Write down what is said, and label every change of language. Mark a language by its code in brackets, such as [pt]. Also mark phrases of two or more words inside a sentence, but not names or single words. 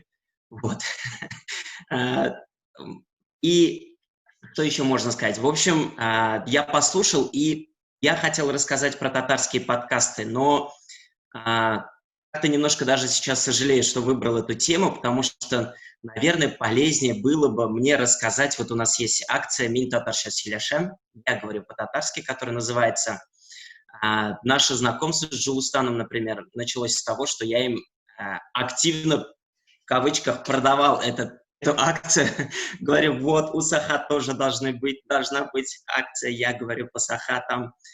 [ru] Вот. И что еще можно сказать? В общем, я послушал, и я хотел рассказать про татарские подкасты, но как-то немножко даже сейчас сожалею, что выбрал эту тему, потому что, наверное, полезнее было бы мне рассказать, вот у нас есть акция «Мин татарша сөйләшәм», я говорю по-татарски, которая называется. Наше знакомство с Джоустаном, например, началось с того, что я им активно, в кавычках, продавал эту акцию. Говорю, вот, у Саха тоже должна быть акция, я говорю по Сахатам.